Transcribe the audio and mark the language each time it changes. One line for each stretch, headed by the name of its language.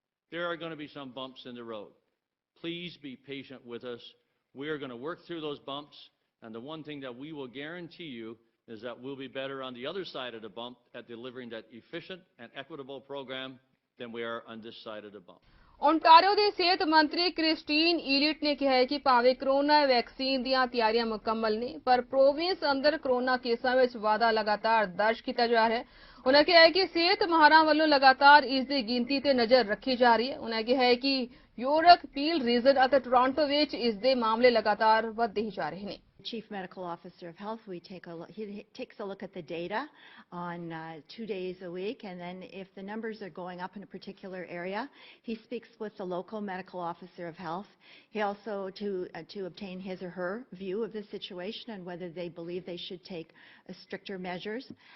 English: There are going to be some bumps in the road. Please be patient with us. We are going to work through those bumps, and the one thing that we will guarantee you is that we'll be better on the other side of the bump at delivering that efficient and equitable program than we are on this side of the bump.
Punjabi: Ontario ਦੇ ਸਿਹਤ ਮੰਤਰੀ Christine ਈਲਿਟ ਨੇ ਕਿਹਾ ਹੈ ਕਿ ਭਾਵੇਂ corona vaccine ਦੀਆਂ ਤਿਆਰੀਆਂ ਮੁਕੰਮਲ ਨੇ ਪਰ ਪ੍ਰੋਵਿੰਸ ਅੰਦਰ ਕਰੋਨਾ ਕੇਸਾਂ ਵਿੱਚ ਵਾਧਾ ਲਗਾਤਾਰ ਦਰਜ ਕੀਤਾ ਜਾ ਰਿਹਾ ਹੈ। ਉਹਨਾਂ ਕਿਹਾ ਹੈ ਕਿ ਸਿਹਤ ਮਾਹਰਾਂ ਵੱਲੋਂ ਲਗਾਤਾਰ ਇਸ ਦੀ ਗਿਣਤੀ ਤੇ ਨਜ਼ਰ ਰੱਖੀ ਜਾ ਰਹੀ ਹੈ। ਉਹਨਾਂ ਕਿਹਾ ਹੈ ਕਿ ਯੋਰਕ, ਪੀਲ ਰੀਜਨ ਅਤੇ ਟੋਰਾਂਟੋ ਵਿੱਚ ਇਸ ਦੇ ਮਾਮਲੇ ਲਗਾਤਾਰ ਵਧਦੇ ਹੀ ਜਾ ਰਹੇ ਨੇ।
English: Chief Medical Officer of Health, he takes a look at the data on 2 days a week, and then if the numbers are going up in a particular area, he speaks with the local medical officer of health. He also to obtain his or her view of the situation and whether they believe they should take stricter measures.